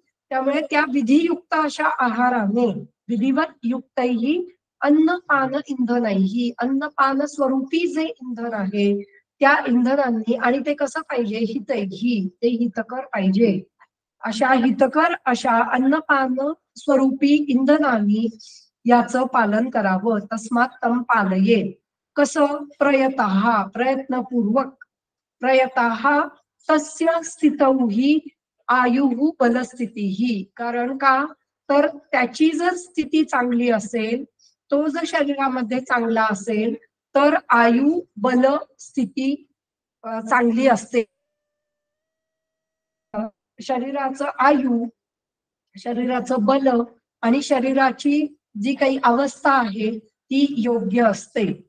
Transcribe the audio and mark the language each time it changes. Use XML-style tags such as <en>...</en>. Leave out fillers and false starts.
<mr>त्यामुळे त्या विधियुक्त अशा आहाराने,</mr> <sa>विधिवत युक्तैहि अन्न पान इंधनैहि,</sa> <mr>अन्न पान स्वरूपी जे इंधन आहे त्या इंधनांनी, आणि ते कसं पाहिजे, हितैहि, ते हितकर पाहिजे, अशा हितकर अशा अन्नपान स्वरूपी इंधनांनी याचं पालन करावं.</mr> <sa>तस्मात् तं पालयेत. कसं, प्रयतः, प्रयत्नपूर्वक, प्रयतः तस्य स्थितौहि आयुः बलस्थितीही.</sa> <mr>कारण का, तर त्याची जर स्थिती चांगली असेल, तो जर शरीरामध्ये चांगला असेल तर आयु बल स्थिती चांगली असते. शरीराचं आयु, शरीराचं बल आणि शरीराची जी काही अवस्था आहे ती योग्य असते.</mr>